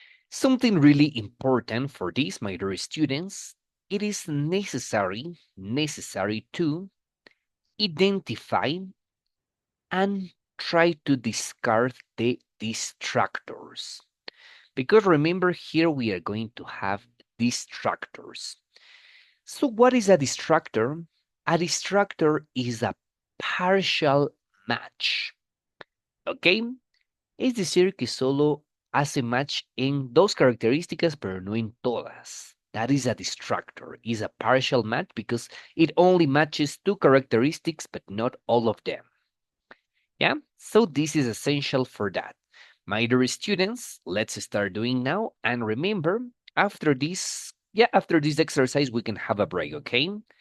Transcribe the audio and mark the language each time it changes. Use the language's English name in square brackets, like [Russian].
[English] Something really important for this, my dear students, it is necessary to identify and try to discard the distractors. Because remember here we are going to have distractors. So what is a distractor? A distractor is a partial match. ¿Ok? [Spanish] Es decir, que solo hace match en dos características, pero no en todas. [English] That is a distractor. Is a partial match because it only matches two characteristics, but not all of them. Yeah, so this is essential for that. My dear students, let's start doing now. And remember, after this exercise, we can have a break, okay?